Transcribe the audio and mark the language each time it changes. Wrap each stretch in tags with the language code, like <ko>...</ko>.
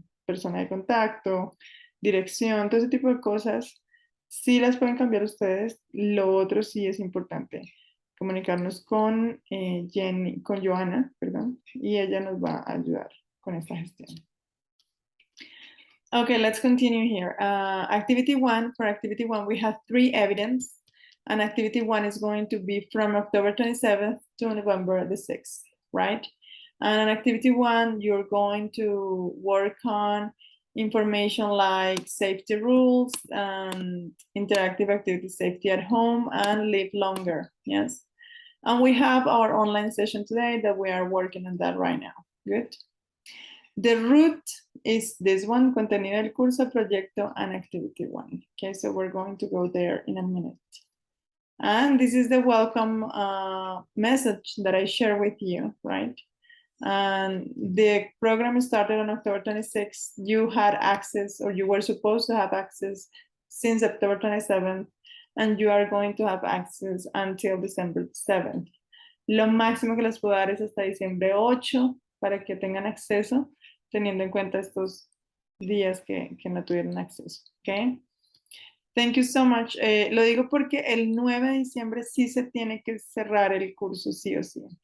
<es>Persona de contacto, dirección, todo ese tipo de cosas, sí las pueden cambiar ustedes. Lo otro sí es importante, comunicarnos con con Joana, perdón, y ella nos va a ayudar con esta gestión.</es> <en>Okay, let's continue here. Activity one, for activity one, we have 3 evidence. And activity one is going to be from October 27th to November the 6th, right? And on activity one, you're going to work on information like safety rules and interactive activity safety at home and live longer, yes? And we have our online session today that we are working on that right now, good? The root is this one,</en> <es>contenido del curso, proyecto,</es> <en>and activity one. Okay, so we're going to go there in a minute. And this is the welcome message that I share with you, right? And the program started on October 26th. You had access, or you were supposed to have access since October 27th, and you are going to have access until December 7th.</en> <es>Lo máximo que les puedo dar es hasta diciembre 8 para que tengan acceso, teniendo en cuenta estos días que no tuvieron acceso, ¿ok?</es> <en>Thank you so much.</en> <es>Lo digo porque el 9 de diciembre sí se tiene que cerrar el curso, sí o sí.</es>